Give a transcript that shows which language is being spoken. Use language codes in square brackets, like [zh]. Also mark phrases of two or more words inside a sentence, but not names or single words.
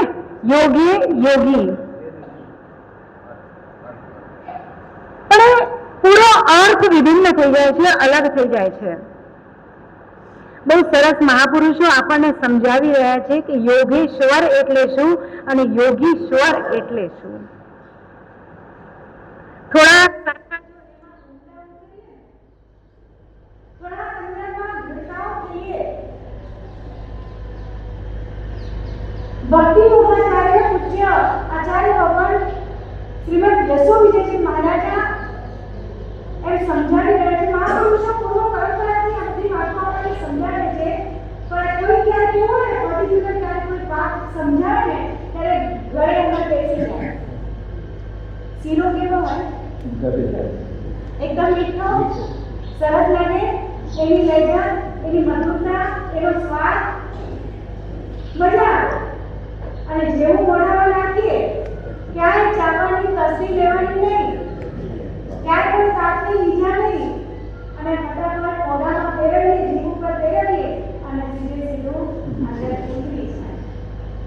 [gu] યોગે યોગી પણ પૂરો અર્થ વિભિન્ન થઈ જાય છે, અલગ થઈ જાય છે। બહુ સરસ મહાપુરુષો આપણને સમજાવી રહ્યા છે કે યોગેશ્વર એટલે શું અને યોગીશ્વર એટલે શું। થોડા ભક્તિ ઉપાચાર્ય પૂજ્ય આચાર્ય ભગવાન શ્રીમદ યશો વિજયજી મહારાજા એમ સમજાવી રહે છે। મહાપુરુષો પૂર્વ પરંપરાની આ બધી વાતો આપણે સમજાવે છે, પણ કોઈ ક્યારે કેવો ને પર્ટિક્યુલર ક્યારે કોઈ બાત સમજાવે ને ત્યારે ગળે અંદર બેસી જાય। સીલો કેવો હોય? એકદમ મીઠો, સરસ લાગે, એની લજ્જા, એની મધુરતા, એનો સ્વાદ મજા આવે। અને જેવું મોઢામાં નાખીએ ક્યાંય ચાવવાની તસરી લેવાની નહીં, ક્યાંય કોઈ સાચી ઈજા નહીં અને ફટાફટ મોઢામાં ફેરવીએ, જીભ ઉપર ફેરવીએ અને સીધે સીધું અંદર ઉતરી જાય।